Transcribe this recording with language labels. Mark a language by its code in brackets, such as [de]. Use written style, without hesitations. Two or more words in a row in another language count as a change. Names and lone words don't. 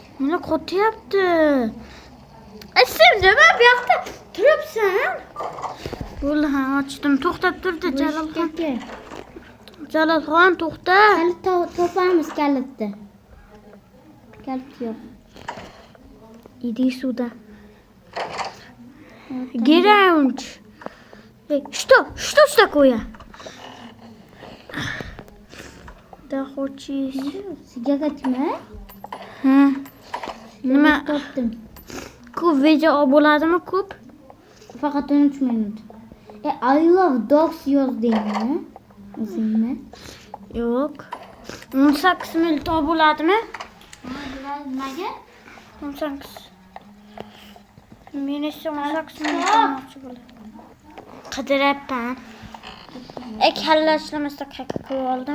[uz] meni qo'tyapti. Sen nima bu yoqda turibsan? Bo'ldi, ha, ochdim. To'xtab turdi Jalolxon. Jalolxon, to'xta. Kalit topamiz kalitni. Kalit yo'q. [ru] Иди сюда. Гераунч. Что такое? Да хочешь? [uz] Sigaretmi? Ha. Nima? Topdim. Ko'p video bo'ladimi ko'p? Faqat 13 minut. [en] I love dogs yozdingmi? [uz] O'zingmi? Yo'q. 18 minut bo'ladimi? Nimaga? 18. Men esa 18 minut olmoqchi bo'ldim. Qidiryapman. Kalla ishlamasda qilib oldim.